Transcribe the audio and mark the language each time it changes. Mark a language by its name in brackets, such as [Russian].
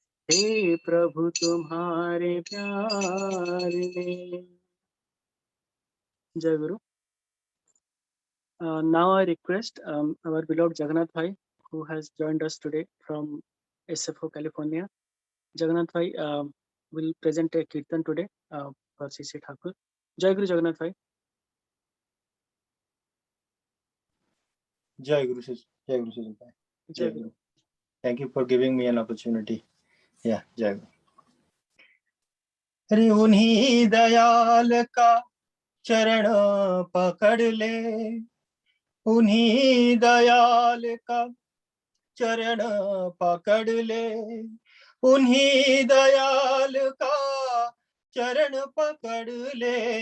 [Hindi] हे प्रभु तुम्हारे प्यार ने। जय गुरु। [English] Now I request our beloved Jagannath Bhai, who has joined us today from SFO, California. Jagannath Bhai will present a kirtan today for C.C. Thakur. Jai Guru Jagannath Bhai. Jai Guru Sir. Jai Guru Sir. Jai Guru. Thank you for giving me an opportunity. Yeah, Jai Guru. [Hindi] अरे उन्हीं दयाल का चरण पकड़ ले, उन्हीं दयाल का चरण पकड़ ले, उन्हीं दयाल का चरण पकड़ ले,